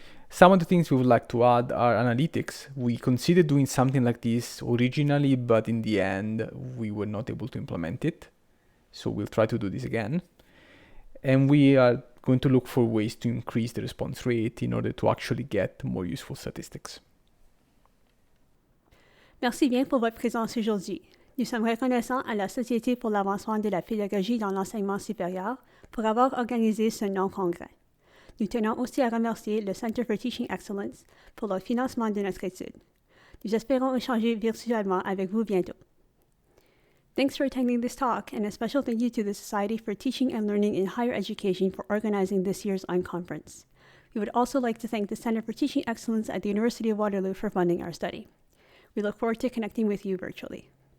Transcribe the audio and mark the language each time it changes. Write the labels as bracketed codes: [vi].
[en] Some of the things we would like to add are analytics. We considered doing something like this originally, but in the end, we were not able to implement it. So we'll try to do this again. And we are going to look for ways to increase the response rate in order to actually get more useful statistics. [fr] Merci bien pour votre présence aujourd'hui. Nous sommes reconnaissants à la Société pour l'avancement de la pédagogie dans l'enseignement supérieur pour avoir organisé ce non-congrès. Nous tenons aussi à remercier le Center for Teaching Excellence pour le financement de notre étude. Nous espérons échanger virtuellement avec vous bientôt. [en] Thanks for attending this talk, and a special thank you to the Society for Teaching and Learning in Higher Education for organizing this year's unconference. We would also like to thank the Center for Teaching Excellence at the University of Waterloo for funding our study. We look forward to connecting with you virtually.